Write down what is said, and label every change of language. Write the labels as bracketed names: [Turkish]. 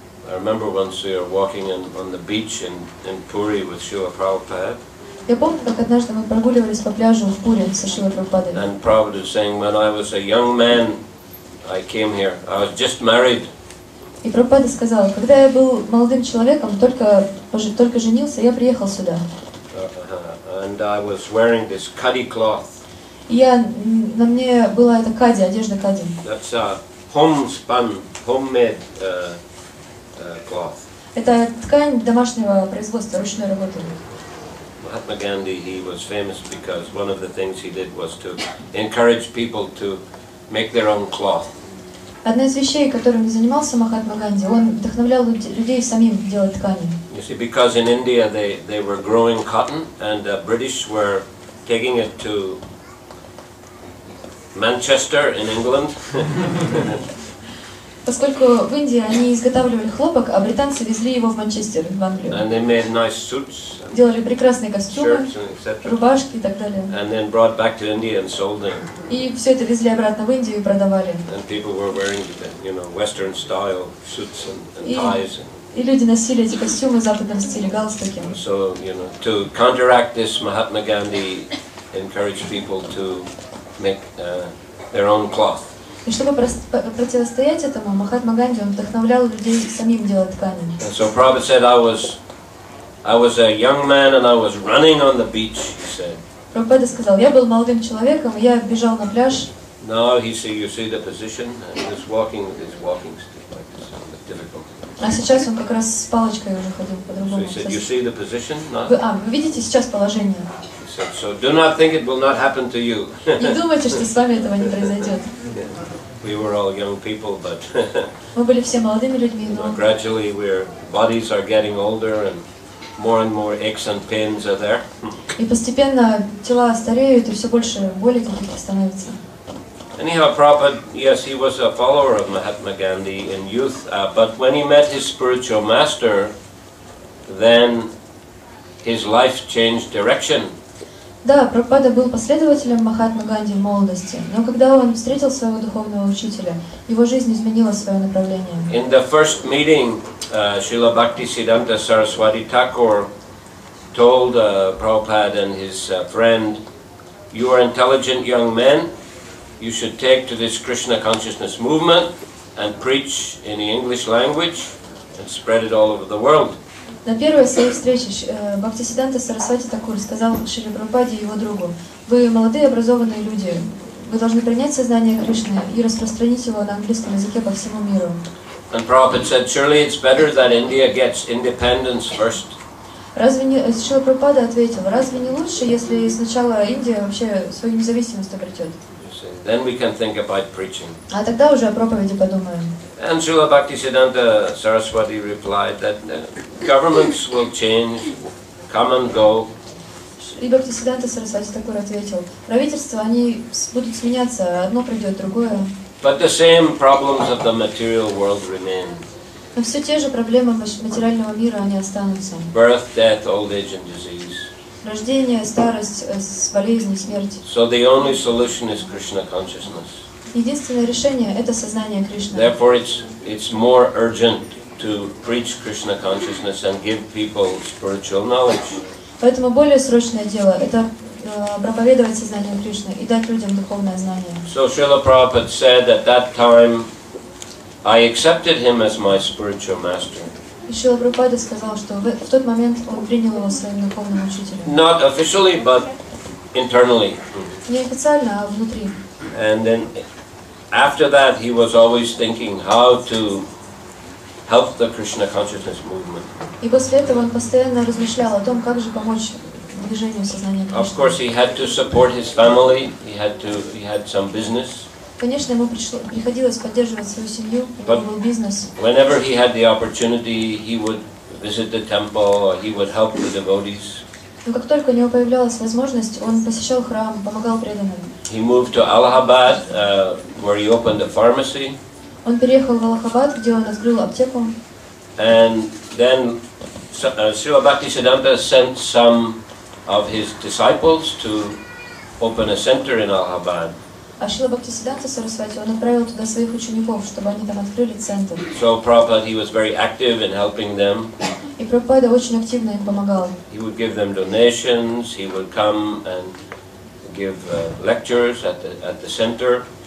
[English] I remember once we were walking on the beach in Puri with Srila Prabhupada. [Russian] Я помню, как однажды мы прогуливались по пляжу в Пури со Шрилой Прабхупадой. [English] And Prabhupada was saying, when I was a young man, I came here. I was just married. [Russian] И Прабхупада сказал, когда я был молодым человеком, только женился, я приехал сюда. [English] And I was wearing this kadi cloth. [Russian] На мне была эта кади, одежда кади. [English] That's a homemade cloth. [Russian] Это ткань домашнего производства, ручной работы. [English] Mahatma Gandhi, he was famous because one of the things he did was to encourage people to make their own cloth. [Russian] Одна из вещей, которыми занимался Махатма Ганди, он вдохновлял людей самим делать ткани. [English] You see, because in India they were growing cotton, and the British were taking it to Manchester in England. [Russian] Поскольку в Индии они изготавливали хлопок, а британцы везли его в Манчестер, в Англию. [English] And they made nice suits, [Russian] Делали прекрасные костюмы, [English] shirts, and etc. [Russian] рубашки и так далее. [English] And then brought back to India and sold them. [Russian] И все это везли обратно в Индию и продавали. [English] And people were wearing, Western style suits and ties. [Russian] И люди носили эти костюмы в западном стиле, галстуки. [English] So, to counteract this, Mahatma Gandhi encouraged people to make their own cloth. [Russian] И чтобы противостоять этому, Махатма Ганди, он вдохновлял людей самим делать ткани. [English] And so Prabhupada said, I was a young man and I was running on the beach, he said. [Russian] Прабхупада сказал, я был молодым человеком, я бежал на пляж. [English] Now you see the position, and he's walking with his walking stick like this, difficult. [Russian] А сейчас он как раз с палочкой уже ходил по-другому. [English] So he said, you see the position? No? [Russian] Вы видите сейчас положение? [English] He said, so do not think it will not happen to you. [Russian] Не думайте, что с вами этого не произойдет. [English] We were all young people, but [Russian] Мы были все молодыми людьми, но [English] gradually our bodies are getting older and more aches and pains are there. [Russian] и постепенно тела стареют, и все больше боли каких-то становится. [English] Anyhow, Prabhupada, yes, he was a follower of Mahatma Gandhi in youth, but when he met his spiritual master, then his life changed direction. [Russian] Да, Прабхупада был последователем Махатмы Ганди в молодости, но когда он встретил своего духовного учителя, его жизнь изменила свое направление. [English] In the first meeting, Srila Bhaktisiddhanta Saraswati Thakur told Prabhupada and his friend, "You are intelligent young men. You should take to this Krishna consciousness movement and preach in the English language and spread it all over the world." [Russian] На первой своей встрече Бхактисиддханта Сарасвати Такур сказал Шриле Прабхупаде и его другу: «Вы молодые образованные люди, вы должны принять сознание Кришны и распространить его на английском языке по всему миру». [English] And Prabhupada said, "Surely it's better that India gets independence first." [Russian] Шрила Прабхупада ответил: разве не лучше, если сначала Индия вообще свою независимость обретет? [English] Then we can think about preaching. [Russian] А тогда уже о проповеди подумаем. [English] And Srila Bhaktisiddhanta Saraswati replied that governments will change, come and go. [Russian] И Бхактисиддханта Сарасвати Такур ответил: правительства, они будут сменяться, одно придет, другое. [English] But the same problems of the material world remain. [Russian] Но все те же проблемы материального мира, они останутся. [English] Birth, death, old age and disease. [Russian] Рождение, старость, болезни, смерть. [English] So the only solution is Krishna consciousness. [Russian] Единственное решение – это сознание Кришны. [English] Therefore, it's more urgent to preach Krishna consciousness and give people spiritual knowledge. [Russian] Поэтому более срочное дело – это проповедовать сознание Кришны и дать людям духовное знание. [English] So Srila Prabhupada said at that time, I accepted him as my spiritual master. [Russian] И Шрила Прабхупада сказал, что в тот момент он принял его своим духовным учителем. [English] Not officially, but internally. [Russian] Не официально, а внутри. [English] And then after that, he was always thinking how to help the Krishna consciousness movement. [Russian] И после этого он постоянно размышлял о том, как же помочь движению сознания Кришны. [English] Of course, he had to support his family. He had some business. [Russian] Конечно, ему приходилось поддерживать свою семью, у него был бизнес. [English] Whenever he had the opportunity, he would visit the temple, or he would help the devotees. [Russian] Но как только у него появлялась возможность, он посещал храм, помогал преданным. [English] He moved to Allahabad, where he opened a pharmacy. [Russian] Он переехал в Аллахабад, где он открыл аптеку. [English] And then Srila Bhaktisiddhanta sent some of his disciples to open a center in Allahabad. [Russian] А Шрила Бхактивиданта Сарасвати, он отправил туда своих учеников, чтобы они там открыли центр. [English] So Prabhupada, he was very active in helping them. [Russian] И Прабхупада очень активно им помогал. [English] He would give them donations. He would come and give lectures at the center.